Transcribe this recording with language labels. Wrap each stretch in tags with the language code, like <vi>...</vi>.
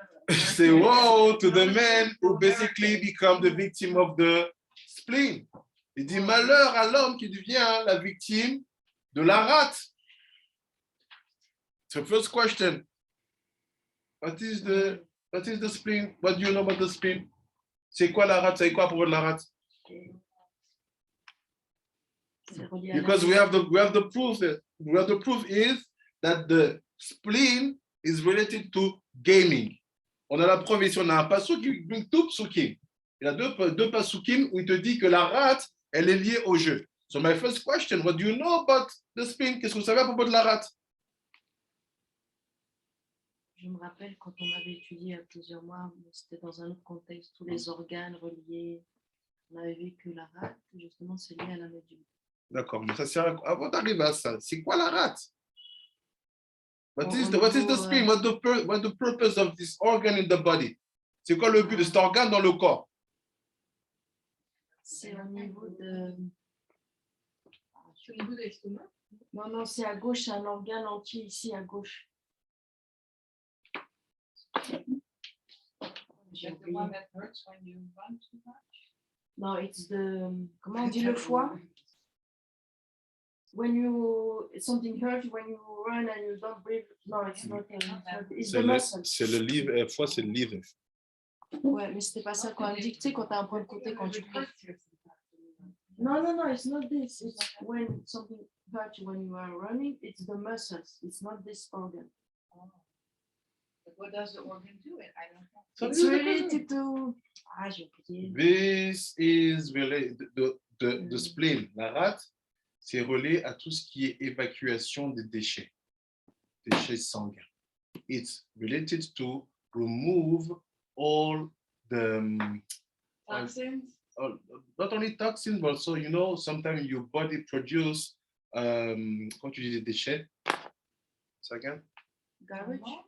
<en>Say wow to the man who basically become the victim of the spleen.</en> <fr>Il dit malheur à l'homme qui devient la victime de la rate.</fr> <en>So first question, what is the spleen? What do you know about the spleen?</en> <fr>C'est quoi la rate? C'est quoi pour la rate?</fr> <en>Because we have the proof. The proof is that the spleen is related to gaming.</en> <fr>On a la preuve ici, on a un pasuk qui</fr> <en>bring two</en> <fr>psukim. Il y a deux pasukim où il te dit que la rate, elle est liée au jeu.</fr> <en>So my first question, what do you know about the spleen?</en> <fr>Qu'est-ce que vous savez à propos de la rate? Je me rappelle quand on avait étudié il y a plusieurs mois, c'était dans un autre contexte, tous les organes reliés. On avait vu que la rate, justement, c'est lié à la médule. D'accord, mais ça sert avant d'arriver à ça. C'est quoi la rate?</fr> <en>What is the spleen? What the purpose of this organ in the body?</en> <fr>C'est quoi le but de cet organe dans le corps? C'est au niveau de... Au niveau de l'estomac. Non, c'est à gauche, c'est un organe entier ici à gauche.</fr> <en>Is that the one that hurts when you run too much?</en> <fr>Non,</fr> <en>it's the...</en> <fr>Comment on dit le foie?</fr> <en>When you... Something hurts when you run and you don't breathe. No, it's not... It's the muscle.</en> <fr>C'est le livre, foie, c'est le livre. Ouais, mais c'était pas ça qu'on dit. Tu sais, quand t'as un point de côté, quand tu cours.</fr> <en>No, it's not this. It's when something hurts when you are running, it's the muscles. It's not this organ. Oh. But what does the organ do? I don't know. It's related to...</en> <fr>Ah, j'ai oublié.</fr> <en>This is related, the spleen,</en> <fr>la rate, c'est relié à tout ce qui est évacuation des déchets sanguins.</fr> <en>It's related to remove all the Toxins. not only toxins, but also, you know, sometimes your body produce,</en> <fr>quand tu dis des déchets,</fr> <en>second. Garbage?</en>